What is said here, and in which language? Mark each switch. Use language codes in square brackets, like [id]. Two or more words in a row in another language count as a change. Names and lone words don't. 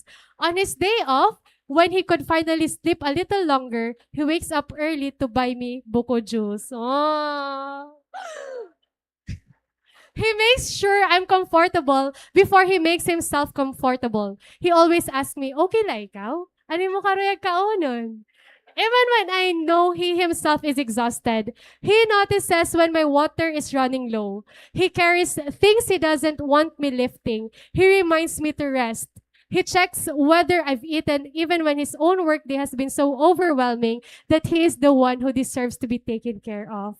[en] On his day off, when he could finally sleep a little longer, he wakes up early to buy me buko juice. Oh. He makes sure I'm comfortable before he makes himself comfortable. He always asks me, [war] okay la ikaw? Ano mo karuyag kaonon? [en] Even when I know he himself is exhausted, he notices when my water is running low. He carries things he doesn't want me lifting. He reminds me to rest. He checks whether I've eaten even when his own workday has been so overwhelming that he is the one who deserves to be taken care of.